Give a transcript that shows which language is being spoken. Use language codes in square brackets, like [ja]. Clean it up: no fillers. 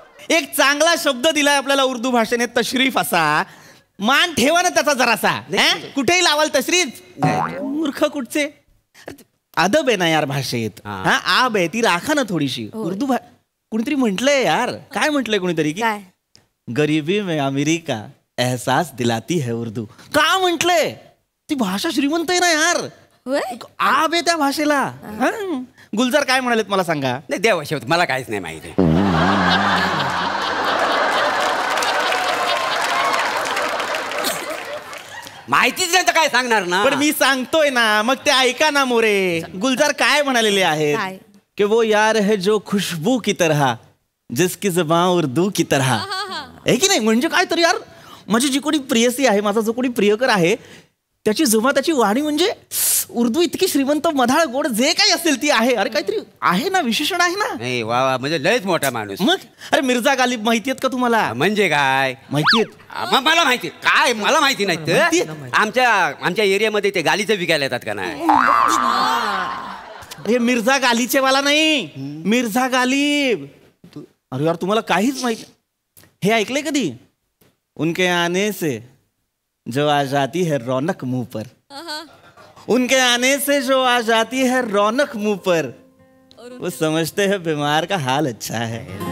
[mr] एक चांगला शब्द दिलाय आपल्याला उर्दू भाषेने तशरीफ असा. मान ठेवा ना त्याचा जरासा. कुठेही लावाल तशरीफ. मूर्ख कुठचे. अदब आहे ना यार भाषेत. आब आहे ती राखा ना थोडीशी. उर्दू कुणीतरी म्हटलंय यार. काय म्हटलंय कुणीतरी की [hi] गरीबी में अमीरी का एहसास दिलाती है उर्दू. [mr] का म्हटलंय. ती भाषा श्रीमंत आहे ना यार. आब आहे त्या भाषेला. गुलजार काय म्हणालेत मला सांगा. नाही देवा शेवट मला काहीच नाही माहिती. माहितीच नाही तर काय सांगणार ना. पण मी सांगतोय ना मग ते ऐका ना मोरे. गुलजार काय म्हणालेले आहेत कि [hi] वो यार है जो खुशबू की तरह [mr] जिसकी जुबान उर्दू की तरह. आहे की नाही. म्हणजे काय तर यार माझी जी कोणी प्रियसी आहे माझा जो कोणी प्रियकर आहे त्याची जुबान त्याची वाणी म्हणजे उर्दू इतकी श्रीमंत मधाळ गोड जे काही असेल ती आहे. अरे काहीतरी आहे ना विशेषण आहे ना. नाही वा वा म्हणजे लयच मोठा माणूस. मग अरे मिर्झा गालिब माहिती आहेत का तुम्हाला. म्हणजे काय माहिती मला माहिती काय मला माहिती नाही तर आमच्या एरियामध्ये ते गालीचं विकायला येतात का नाही. हे मिर्झा गालीचे वाला नाही मिर्झा गालिब. अरे यार तुम्हाला काहीच माहिती. हे ऐकलंय कधी. [hi] उनके आने से जो आ जाती है रौनक मुंह पर. उनके आने से जो आ जाती है रौनक मुंह पर वो समझते हैं बीमार का हाल अच्छा है.